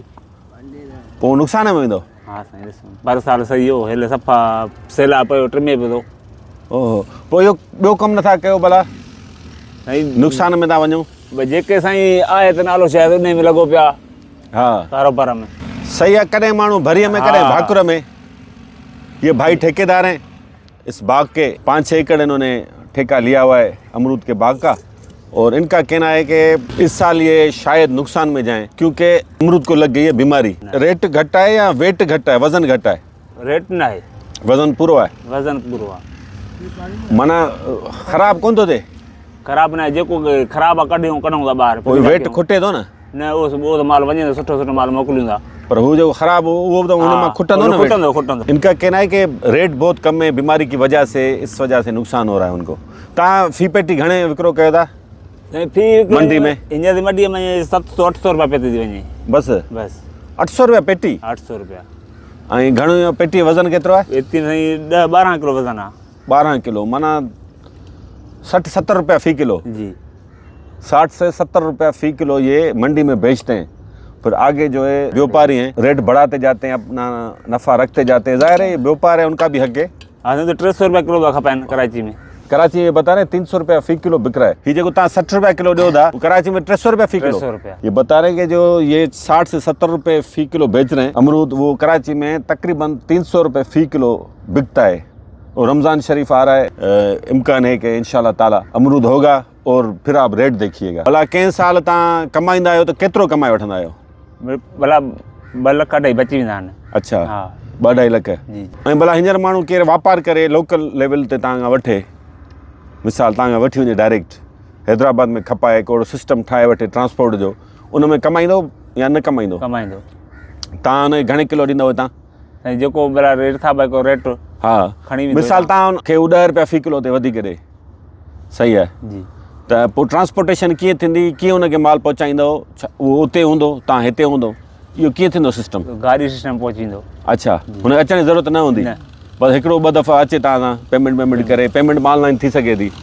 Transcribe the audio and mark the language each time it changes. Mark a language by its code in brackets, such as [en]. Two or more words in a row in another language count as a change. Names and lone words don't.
[sd] पोइ नुक़सान में वेंदो? हाँ साईं ॾिसूं पर साल सही हो, हेल सफ़ा सैलाब पियो टिमे पियो थो। ओहो, पोइ इहो ॿियो कमु नथा कयो भला? साईं नुक़सान में था वञूं? भई जेके साईं आहे त नालो शायदि उन में लॻो पिया हा कारोबार में। [ur] صحیح ہے، کریں مانو بھریا میں کریں [sd] हाँ। भाकुर में। [ur] یہ بھائی ٹھیکیدار ہیں اس باغ کے، 5-6 ایکڑ انہوں نے ٹھیکہ لیا ہوا ہے امرود کے باغ کا، اور ان کا کہنا ہے کہ اس سال یہ شاید نقصان میں جائیں کیونکہ امرود کو لگ گئی ہے بیماری. ریٹ گھٹا ہے یا ویٹ گھٹا ہے، وزن گھٹا ہے? [sd] रेट न आहे, वजन पूरो है, वज़न पूरो आहे। माना ख़राब कोन थो थिए? ख़राबु न आहे, जेको ख़राबु आहे कढूं था ॿाहिरि। कोई वेट खुटे थो न? न उहो त माल वञे थो, सुठो सुठो माल मोकिलियूं था। [ur] پر وہ جو خراب وہ تو ان میں [sd] खुटंदो न वेट? खुटंदो। [ur] ان کا کہنا ہے کہ ریٹ بہت کم ہے، بیماری کی وجہ سے، اس وجہ سے نقصان ہو رہا ہے ان کو. [sd] तव्हां फी पेटी घणे विकिरो कयो था फी मंडी में? हींअर जी मंडीअ में 700-800 रुपया पेती थी वञे बस? बस 800 रुपया पेटी? 800 रुपया। ऐं घणो पेटी वज़न केतिरो आहे? एतिरी साईं 10-12 किलो वज़न आहे। 12 किलो, माना 60-70 रुपया फ़ी किलो। जी [ur] 60 سے 70 روپیہ فی کلو یہ منڈی میں بیچتے ہیں. پھر آگے جو ہے بیوپاری ہیں، ریٹ بڑھاتے جاتے ہیں، اپنا نفع رکھتے جاتے ہیں. ظاہر ہے یہ بیوپار ہے، ان کا بھی حق ہے. [sd] हाँ तो 300 रुपया किलो था खपनि कराची में। [ur] کراچی میں بتا رہے ہیں 300 روپیہ فی کلو بک رہا ہے۔ یہ جو 60 روپیہ کلو دو تھا، کراچی میں 300 روپیہ فی کلو. 300 روپیہ. یہ بتا رہے ہیں کہ جو یہ 60 سے 70 روپے فی کلو بیچ رہے ہیں امرود، وہ کراچی میں تقریباً 300 روپے فی کلو بکتا ہے. اور رمضان شریف آ رہا ہے، امکان ہے کہ [ar] إن شاء الله تعالى [ur] امرود ہوگا، اور پھر آپ ریٹ دیکھیے گا. [sd] भला कंहिं साल तव्हां कमाईंदा आहियो त केतिरो कमाए वठंदा आहियो? भला 2 लख अढाई बची वेंदा आहिनि। अच्छा, हाँ 2-2.5 लख। जी ऐं भला हींअर माण्हू केरु वापार करे [en] local level [sd] ते तव्हां खां वठे, मिसाल तव्हां खां वठी वञे डायरेक्ट हैदराबाद में खपाए, हिकिड़ो सिस्टम ठाहे वठे ट्रांसपोर्ट जो, उन में कमाईंदो या न कमाईंदो? कमाईंदो। तव्हां हुन घणे किलो ॾींदव तव्हां? साईं जेको भला रेट था भाई को रेट हा खणी वेंदो। मिसाल तव्हां हुनखे 10 रुपया फ़ी किलो ते वधीक ॾे, सही आहे, जी त पोइ ट्रांसपोर्टेशन कीअं थींदी, कीअं हुनखे माल पहुचाईंदव? उहो उते हूंदो, तव्हां हिते हूंदो, इहो कीअं थींदो सिस्टम? गाड़ी सिस्टम पहुचींदो। अच्छा, हुन अचण जी ज़रूरत न हूंदी? न। बस हिकिड़ो 2 दफ़ा अचे तव्हां सां पेमेंट करे, [en] payment online [sd] थी सघे थी।